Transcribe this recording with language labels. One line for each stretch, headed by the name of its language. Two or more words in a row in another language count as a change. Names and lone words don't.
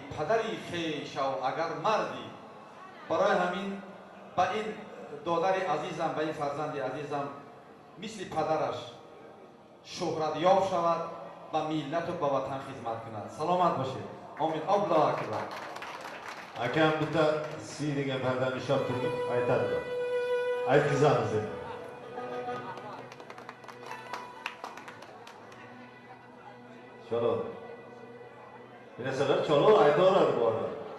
Persian: پدری خویش و اگر مردی. برای همین به این دادر عزیزم، به این فرزند عزیزم مثل پدرش شهرت یاب شود و ملت و به وطن خدمت کند. سلامت باشید. آمین.
Arabic: الله اکبر.
Uzbek: Akam bitta si degan pardani ushlab turib aytadilar. Aytgizamiz endi. Chalo. Bir narsalar chalo aytaveradi bu odam.